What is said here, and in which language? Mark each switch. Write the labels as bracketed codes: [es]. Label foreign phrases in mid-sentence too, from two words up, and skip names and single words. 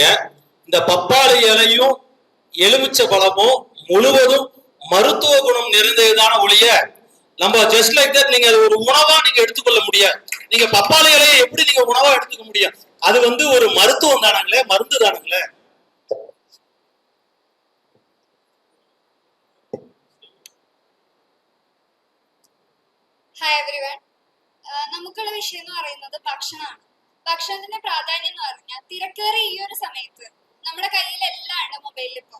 [ta] இந்த பப்பாளி இலையும் எலுமிச்சை பழமும் முழுவதும் மருத்துவ குணம் நிறைந்ததுதான ஒழிய நம்ம [en] just like that [ta] நீங்க அது ஒரு உணவா நீங்க எடுத்துக்கொள்ள முடியாது. நீங்க பப்பாளி இலையை எப்படி நீங்க உணவா எடுத்துக்க முடியும்? அது ஒரு மருத்துவம் தானுங்களே, மருந்து தானுங்களே. [en] hi everyone. [ml] നമുക്കുള്ള വിഷയം എന്ന് പറയുന്നത് ഭക്ഷണമാണ്. ഭക്ഷണത്തിന്റെ പ്രാധാന്യം എന്ന് പറഞ്ഞാൽ തിരക്കേറിയ ഈ ഒരു സമയത്ത് നമ്മുടെ കയ്യിൽ എല്ലാം ഉണ്ട് മൊബൈലിൽ ഇപ്പൊ.